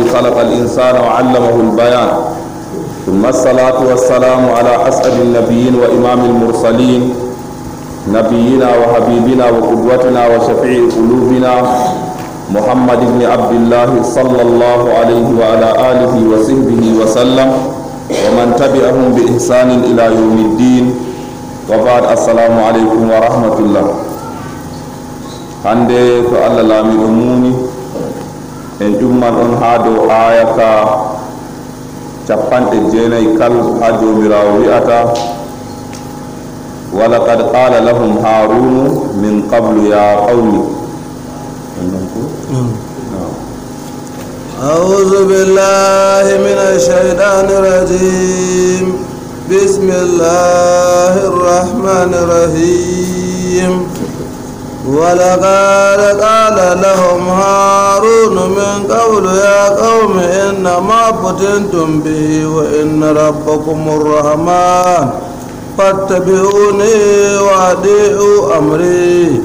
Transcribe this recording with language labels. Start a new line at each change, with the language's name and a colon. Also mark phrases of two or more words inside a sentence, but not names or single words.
Arabic: خلق الإنسان وعلمه البيان ثم الصلاة والسلام على أسعد النبيين وإمام المرسلين نبينا وحبيبنا وقدوتنا وشفيع قلوبنا محمد بن عبد الله صلى الله عليه وعلى آله وصحبه وسلم ومن تبعهم بإحسان إلى يوم الدين وبعد السلام عليكم ورحمة الله
Fula: hande to Allah laami ɗo muuni en ƴumman on haa dow aya ka 90 kal ha jomirawo wi'ata
Arabic: ولقد قال لهم هارون من قبل يا قوم أعوذ بالله من الشيطان الرجيم بسم الله الرحمن الرحيم ولقد قال لهم هارون من قبل يا قوم إنما فتنتم به وإن ربكم الرحمن فاتبعوني وأطيعوا أمري.